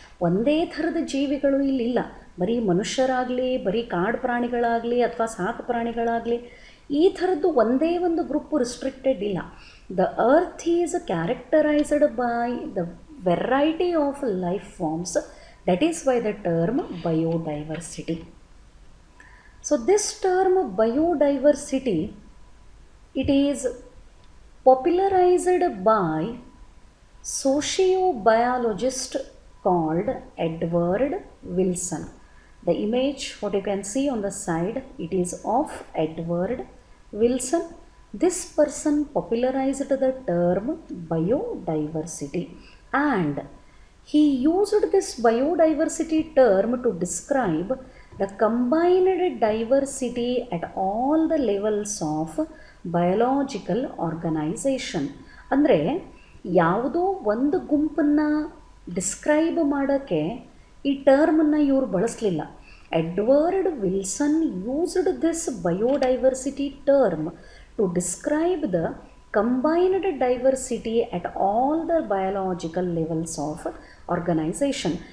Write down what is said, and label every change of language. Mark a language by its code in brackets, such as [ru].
[kn] ಒಂದೇ ಥರದ ಜೀವಿಗಳು ಇಲ್ಲಿಲ್ಲ. ಬರೀ ಮನುಷ್ಯರಾಗಲಿ, ಬರೀ ಕಾಡು ಪ್ರಾಣಿಗಳಾಗಲಿ ಅಥವಾ ಸಾಕು ಪ್ರಾಣಿಗಳಾಗಲಿ, ಈ ಥರದ್ದು ಒಂದೇ ಒಂದು ಗ್ರೂಪ್ ರಿಸ್ಟ್ರಿಕ್ಟೆಡ್ ಇಲ್ಲ. [en] The earth is characterized by the variety of life forms. That is why the term biodiversity. So this term biodiversity, it is popularized by sociobiologist called Edward Wilson. The image what you can see on the side, it is of Edward Wilson. This person popularized the term biodiversity and he used this biodiversity term to describe the combined diversity at all the levels of biological organization. [kn] ಅಂದರೆ ಯಾವುದೋ ಒಂದು ಗುಂಪನ್ನು describe ಮಾಡೋಕ್ಕೆ ಈ ಟರ್ಮನ್ನು ಇವರು ಬಳಸಲಿಲ್ಲ. [en] Edward Wilson used this biodiversity term to describe the combined diversity at all the biological levels of organization.